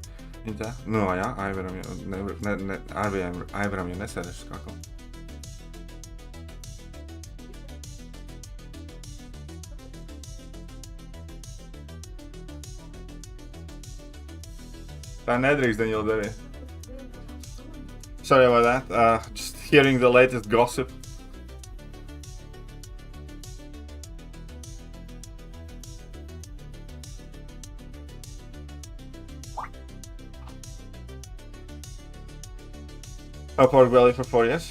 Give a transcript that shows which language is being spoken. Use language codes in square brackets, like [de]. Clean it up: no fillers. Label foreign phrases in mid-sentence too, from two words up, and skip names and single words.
[lv] Viņi tā, nu, jā, Aivaram jau nesēdeš uz kakla. Tā nedrīkst, Daniel, darīt. [en] Sorry about that. Just hearing the latest gossip. A pork belly for 4 years.